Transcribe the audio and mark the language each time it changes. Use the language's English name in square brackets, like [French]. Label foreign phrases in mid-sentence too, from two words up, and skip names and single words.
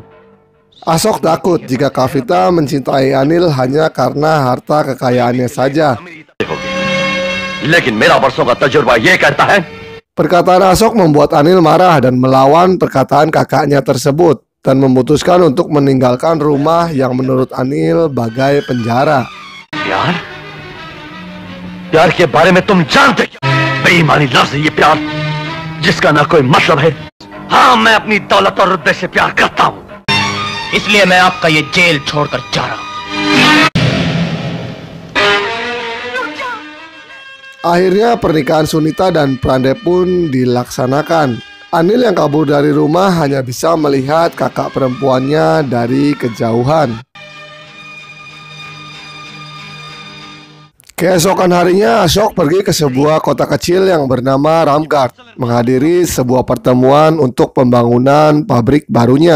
[Indonesian] Ashok takut jika Kavita mencintai Anil hanya karena harta kekayaannya saja. Perkataan Ashok membuat Anil marah dan melawan perkataan kakaknya tersebut dan memutuskan untuk meninggalkan rumah yang menurut Anil bagai penjara. [Hindi] प्यार के बारे में तुम जानते क्या? बेईमानी लफ्ज़ है ये प्यार जिसका ना कोई मतलब है। हाँ, मैं अपनी दौलत और रुतबे से प्यार करता हूँ, इसलिए मैं आपका ये जेल छोड़कर जा रहा हूँ। [Indonesian] Akhirnya pernikahan Sunita dan Prandep pun dilaksanakan. Anil yang kabur dari rumah hanya bisa melihat kakak perempuannya dari kejauhan. Keesokan harinya, Ashok pergi ke sebuah kota kecil yang bernama Ramgarh, menghadiri sebuah pertemuan untuk pembangunan pabrik barunya.